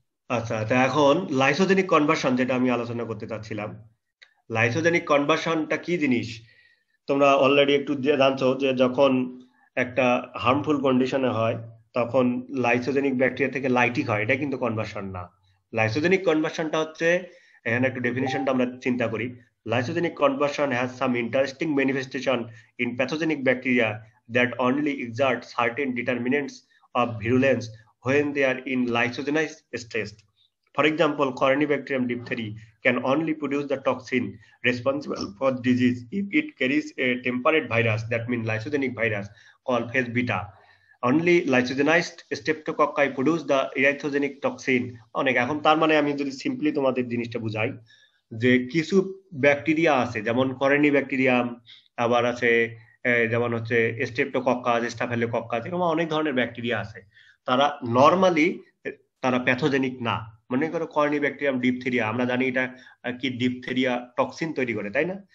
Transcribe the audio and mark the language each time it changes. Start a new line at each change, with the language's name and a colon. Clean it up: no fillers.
Bangla: আচ্ছা, তো এখন লাইসোজেনিক কনভার্সন যেটা আমি আলোচনা করতে চাচ্ছিলাম, লাইসোজেনিক কনভার্সনটা কি জিনিস তোমরা অলরেডি একটু জানছো, যে যখন একটা হার্মফুল কন্ডিশনে হয় তখন লাইসোজেনিক ব্যাকটেরিয়া থেকে লাইটিক হয়, এটা কিন্তু কনভার্সন না। লাইসোজেনিক কনভার্সনটা হচ্ছে, এখানে একটু ডেফিনিশনটা আমরা চিন্তা করি।
English: Lysogenic conversion has some interesting manifestation in pathogenic bacteria that only exert certain determinants of virulence when they are in lysogenized state. For example, Corynebacterium diphtheria can only produce the toxin responsible for disease if it carries a temperate virus, that means lysogenic virus called phase beta. Only lysogenized streptococci produce the erythrogenic toxin.
Bangla: অনেক, এখন তার মানে আমি যদি simply তোমাদের জিনিসটা বুঝাই, যে কিছু ব্যাকটেরিয়া আছে যেমন Corynebacterium, আবার আছে যেমন হচ্ছে স্ট্রেপ্টোকক্কাস, স্টাফিলোকক্কাস, এরকম অনেক ধরনের ব্যাকটেরিয়া আছে। তারা নরমালি তারা প্যাথোজেনিক না। মনে করো Corynebacterium diphtheria, আমরা জানি এটা কি ডিপথেরিয়া টক্সিন তৈরি করে, তাই না?